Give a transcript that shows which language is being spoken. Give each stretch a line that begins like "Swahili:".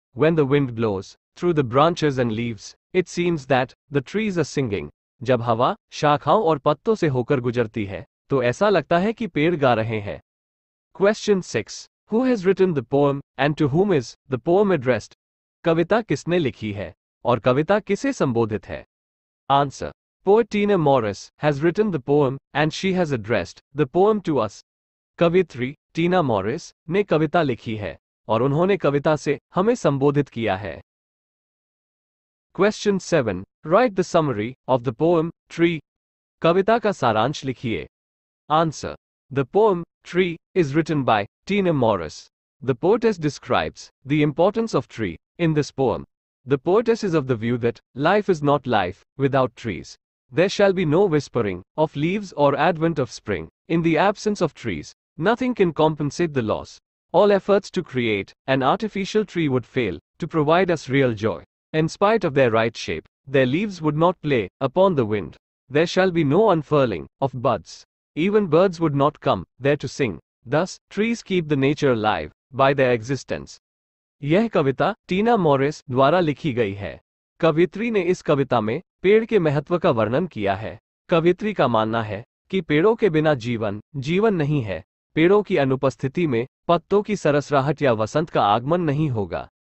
English: When the wind blows through the branches and leaves, it seems that the trees are singing.
Hindi: जब हवा शाखाओं और पत्तों से होकर गुजरती है, तो ऐसा लगता है कि पेड़ गा रहे हैं।
English: Question 6. Who has written the poem and to whom is the poem addressed?
Hindi: कविता किसने लिखी है और कविता किसे संबोधित है?
English: Answer. Poet Tina Morris has written the poem and she has addressed the poem to us.
Hindi: कवित्री Tina Morris ने कविता लिखी है और उन्होंने कविता से हमें संबोधित किया है।
English: Question 7. Write the summary of the poem Tree.
Hindi: कविता का सारांश लिखिए।
English: Answer. The poem Tree is written by Tina Morris. The poetess describes the importance of tree in this poem. The poetess is of the view that life is not life without trees. There shall be no whispering of leaves or advent of spring. In the absence of trees, nothing can compensate the loss All efforts to create an artificial tree would fail to provide us real joy. In spite of their right shape, their leaves would not play upon the wind. There shall be no unfurling of buds. Even birds would not come there to sing. Thus, trees keep the nature alive by their existence.
Hindi: यह कविता टीना Morris द्वारा लिखी गई है। कवित्री ने इस कविता में पेड़ के महत्व का वर्णन किया है। कवित्री का मानना है कि पेड़ों के बिना जीवन नहीं है। पेड़ों की अनुपस्थिति में पत्तों की सरसराहट या वसंत का आगमन नहीं होगा।